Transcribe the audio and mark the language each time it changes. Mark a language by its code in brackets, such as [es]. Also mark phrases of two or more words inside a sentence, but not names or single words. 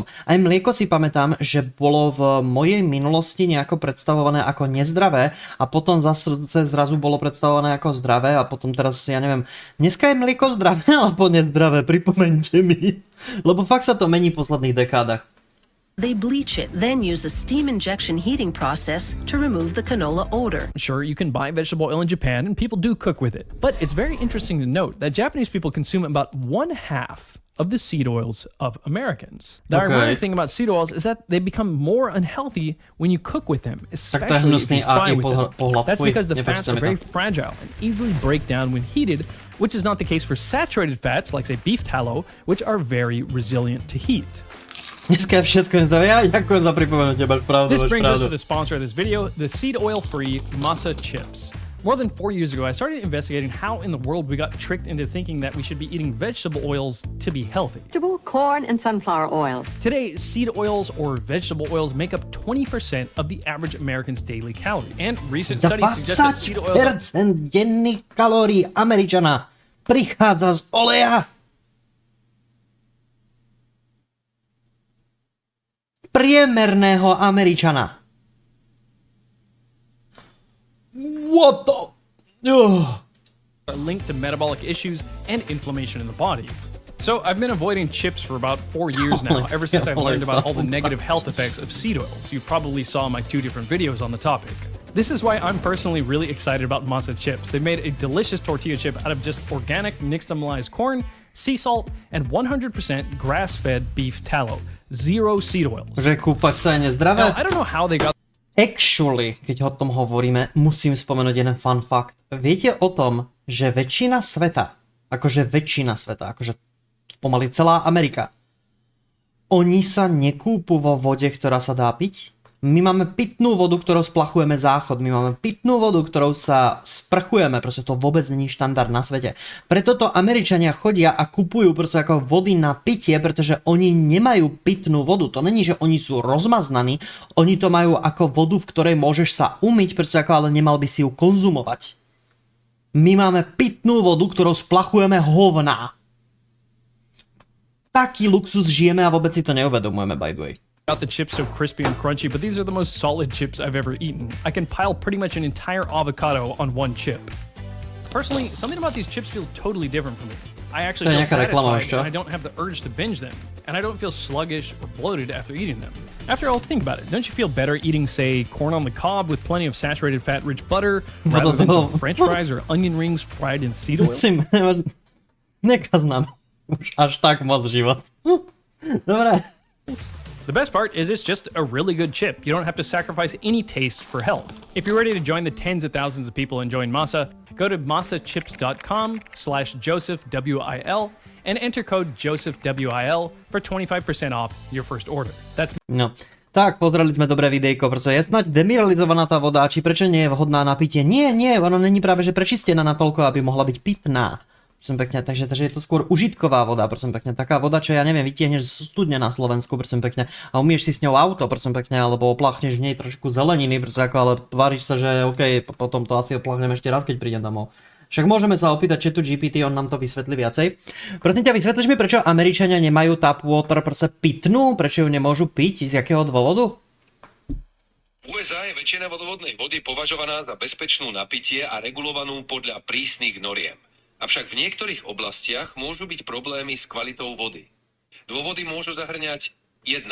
[sk] Aj mlieko si pamätám, že bolo v mojej minulosti nejako predstavované ako nezdravé a potom zase zrazu bolo predstavované ako zdravé a potom teraz, ja neviem, dneska je mlieko zdravé alebo nezdravé, pripomeňte mi. Lebo fakt sa to mení v posledných dekádach. [en] They bleach it, then use a steam injection heating process to remove the canola odor. Sure, you can buy vegetable oil in Japan and people do cook with it. But it's very interesting to note that Japanese people consume about 1/2 of the seed oils of Americans. The ironic thing about seed oils is that they become more unhealthy when you cook with them, especially if you fry with them. That's because the fats are very fragile and easily break down when heated, which is not the case for saturated fats like say beef tallow, which are very resilient to heat. [sk] Dneska je všetko nezdravé. Ja ďakujem za pripomenutie, máš pravdu. [en] This brings us to the sponsor of this video, the seed oil-free masa chips. More than 4 years ago, I started investigating how in the world we got tricked into thinking that we should be eating vegetable oils to be healthy. Vegetable, corn, and sunflower oil. Today, seed oils or vegetable oils make up 20% of the average American's daily calories. And recent studies suggest that seed oils... [sk] 20% denných kalórií Američana prichádza z oleja. Priemerného Američana. [en] What the... are linked to metabolic issues and inflammation in the body. So I've been avoiding chips for about 4 years now, ever since I've learned about all the negative health effects of seed oils. You probably saw my 2 different videos on the topic. This is why I'm personally really excited about masa chips. They made a delicious tortilla chip out of just organic nixtamalized corn, sea salt, and 100% grass-fed beef tallow. Zero seed oils. [sk] Že kúpať sa je nezdravé? [en] Now, I don't know how they got... Actually, [sk] keď o tom hovoríme, musím spomenúť jeden [en] fun fact. [sk] Viete o tom, že väčšina sveta, akože pomaly celá Amerika, oni sa nekúpu vo vode, ktorá sa dá piť? My máme pitnú vodu, ktorou splachujeme záchod, my máme pitnú vodu, ktorou sa sprchujeme, proste to vôbec není štandard na svete. Preto to Američania chodia a kupujú proste ako vody na pitie, pretože oni nemajú pitnú vodu. To není, že oni sú rozmaznaní, oni to majú ako vodu, v ktorej môžeš sa umyť, proste ako, ale nemal by si ju konzumovať. My máme pitnú vodu, ktorou splachujeme hovná. Taký luxus žijeme a vôbec si to neuvedomujeme, [en] by the way. Got the chips so crispy and crunchy, but these are the most solid chips I've ever eaten. I can pile pretty much an entire avocado on one chip. Personally, something about these chips feels totally different from me. I actually feel satisfied and I don't have the urge to binge them. And I don't feel sluggish or bloated after eating them. After all, think about it. Don't you feel better eating, say, corn on the cob with plenty of saturated fat-rich butter rather than some french fries or onion rings fried in seed oil? [sk] Nekaz nám už až tak moc život. Dobre. [en] The best part is it's just a really good chip. You don't have to sacrifice any taste for health. If you're ready to join the tens of thousands of people enjoying masa, go to masachips.com/JosephWIL and enter code JosephWIL for 25% off your first order. That's... No. [sk] Tak, pozreli sme dobré videjko, pretože je snáď demineralizovaná tá voda, či prečo nie je vhodná na pitie? Nie, ona není práve že prečistená natoľko, aby mohla byť pitná. Prosím pekne, takže je to skôr užitková voda, prosím pekne, taká voda, čo ja neviem, vytiahneš z studne na Slovensku, prosím pekne, a umieš si s ňou auto, prosím pekne, alebo opláchneš v nej trošku zeleniny, prosím, ako, ale tváriš sa, že OK, potom to asi opláchnem ešte raz, keď prídem domov. Však môžeme sa opýtať chatu GPT, on nám to vysvetlí viacej. Prosím ťa, vysvetlíš mi, prečo Američania nemajú [en] tap water, [sk] proste pitnú, prečo ju nemôžu piť, z jakého dôvodu? V USA je väčšina vodovodnej vody považovaná za bezpečnú na pitie a regulovanú podľa prísnych noriem. Avšak v niektorých oblastiach môžu byť problémy s kvalitou vody. Dôvody môžu zahrňať 1.